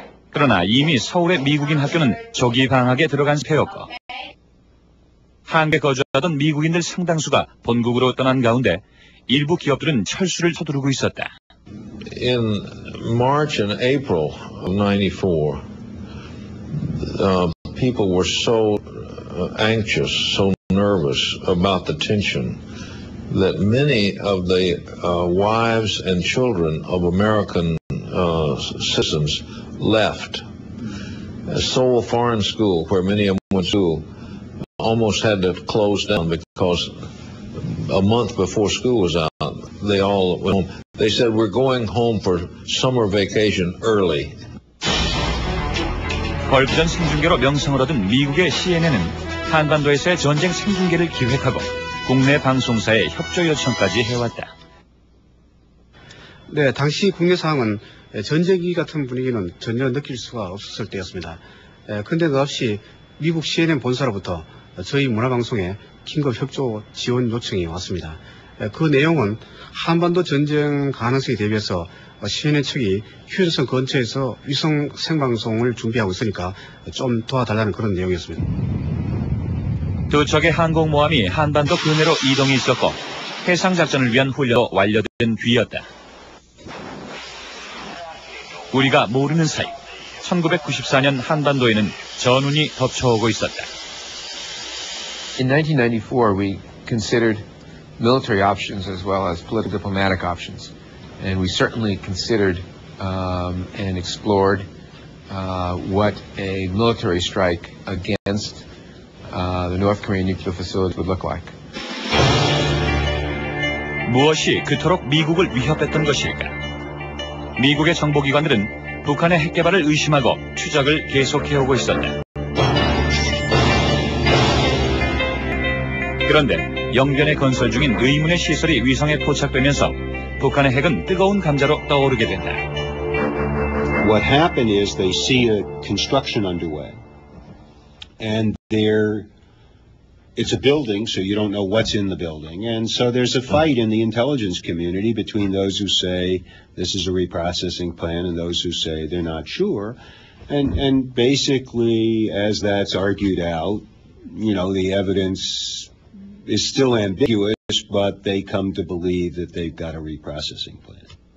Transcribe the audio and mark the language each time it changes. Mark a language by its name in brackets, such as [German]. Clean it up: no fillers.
[Korean] 그러나 이미 서울의 미국인 학교는 조기 방학에 들어간 상태였고 한국에 거주하던 미국인들 상당수가 본국으로 떠난 가운데 일부 기업들은 철수를 서두르고 있었다. [English] In March and April of 94, people were so anxious, so nervous about the tension that many of the wives and children of American citizens left. Seoul Foreign School, where many of them went to school, almost had to close down because a month before school was out, they all went home. They said, we're going home for summer vacation early. [Korean] 걸프전 생중계로 명성을 얻은 미국의 CNN은 한반도에서의 전쟁 생중계를 기획하고 국내 방송사에 협조 요청까지 해왔다. 네, 당시 국내 상황은 전쟁기 같은 분위기는 전혀 느낄 수가 없었을 때였습니다. 근데 없이 미국 CNN 본사로부터 저희 문화방송에 긴급 협조 지원 요청이 왔습니다. 그 내용은 한반도 전쟁 가능성에 대비해서 CNN 측이 휴전선 근처에서 위성 생방송을 준비하고 있으니까 좀 도와달라는 그런 내용이었습니다. 두 척의 항공모함이 한반도 근해로 이동이 있었고 해상작전을 위한 훈련도 완료된 뒤였다. 우리가 모르는 사이 1994년 한반도에는 전운이 덮쳐오고 있었다. [English] In 1994, we considered military options as well as political diplomatic options. And we certainly considered and explored what a military strike against the North Korean nuclear facility would look like. [Korean] 무엇이 그토록 미국을 위협했던 것일까? 미국의 정보기관들은 북한의 핵개발을 의심하고 추적을 계속해오고 있었다. 그런데 영변에 건설 중인 의문의 시설이 위성에 포착되면서 북한의 핵은 뜨거운 감자로 떠오르게 된다. [English] What happened is they see a construction underway, and it's a building, so you don't know what's in the building, and so there's a fight in the intelligence community between those who say this is a reprocessing plant and those who say they're not sure, and basically as that's argued out, you know, the evidence is still ambiguous, but they come to believe that they've got a reprocessing plant.